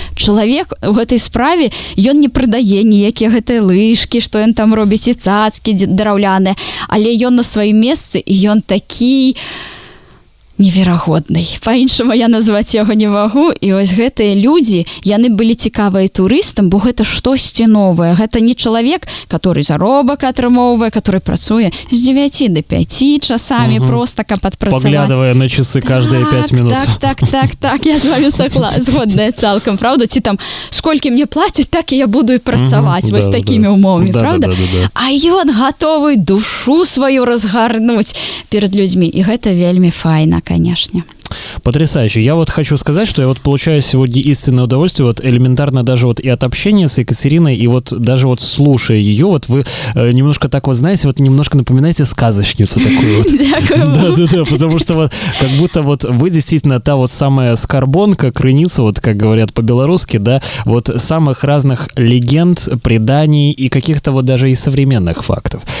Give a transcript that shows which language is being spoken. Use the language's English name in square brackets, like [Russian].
[Belarusian] Чалавек у гэтай справе, ён не прадае ніякія гэтыя лыжкі, што ён там робіць, і цацкі драўляныя, але ён на сваім месцы, і ён такі неверагодны. Па-іншаму я назваць яго не магу. І вось гэтыя людзі, яны былі цікавыя турыстам, бо гэта штосьці новае. Гэта не чалавек, который заробак атрымоўвае, который працуе з 9 до 5 часамі, просто каб адпрацаваць. [Russian] Паглядывая на часы каждые 5 минут. [Belarusian] Так, я з вами згодная цалкам, правда? Ці там, сколькі мне плацяць, так і я буду і працаваць, вось такімі умовамі, правда? А ён гатовы душу сваю разгарнуць перад людзьмі, і гэта вельмі файна, конечно. [Russian] Потрясающе. Я вот хочу сказать, что я вот получаю сегодня истинное удовольствие, вот элементарно даже вот и от общения с Екатериной, и вот даже вот слушая ее, вот вы немножко так вот, знаете, вот немножко напоминаете сказочницу такую вот. Да-да-да, потому что вот как будто вот вы действительно та вот самая скорбонка, крыница, вот как говорят по-белорусски, да, вот самых разных легенд, преданий и каких-то вот даже и современных фактов.